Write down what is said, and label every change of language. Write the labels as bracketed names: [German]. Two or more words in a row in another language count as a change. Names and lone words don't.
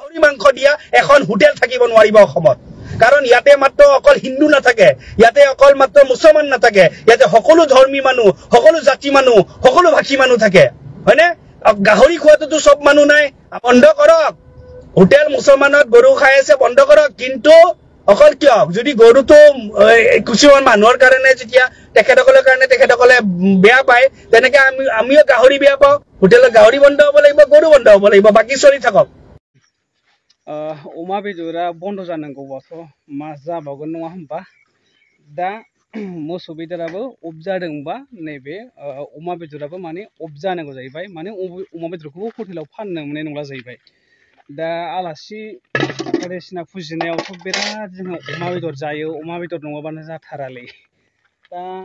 [Assamese] মাংস দিয়া এখন হোটেল থাকিব নোৱাৰিব অসমত কাৰণ ইয়াতে মাত্ৰ অকল হিন্দু নাথাকে ইয়াতে অকল মাত্ৰ মুছলমান নাথাকে ইয়াতে সকলো ধৰ্মী মানুহ সকলো জাতি মানুহ সকলো ভাষী মানুহ থাকে হয়নে গাহৰি খোৱাটো সব মানুহ নাই বন্ধ কৰক হোটেল মুছলমানত গৰু খাই আছে বন্ধ কৰক কিন্তু অকল কিয় যদি গৰুটো কিছুমান মানুহৰ কাৰণে যেতিয়া তেখেতসকলৰ কাৰণে তেখেতসকলে বেয়া পায় তেনেকে আমিও গাহৰি বেয়া পাওঁ হোটেলত গাহৰি বন্ধ হ'ব লাগিব গৰু বন্ধ হ'ব লাগিব বাকি চলি থাকক [Bodo] अमा बेदरा बन्द जानांगौबाथ' मा जाबावगोन नङा होमबा दा मोसौ बेदराबो अफ जादोंबा नैबे अमा बेदराबो माने अफ जानांगौ जाहैबाय माने अमा बेदरखौबो हटेलाव फाननो मोननाय नंला जाहैबाय दा आलासि बायदिसिना फुजिनायावथ' बिराद जोङो अमा बेदर जायो अमा बेदर नङाबानो जाथारालै दा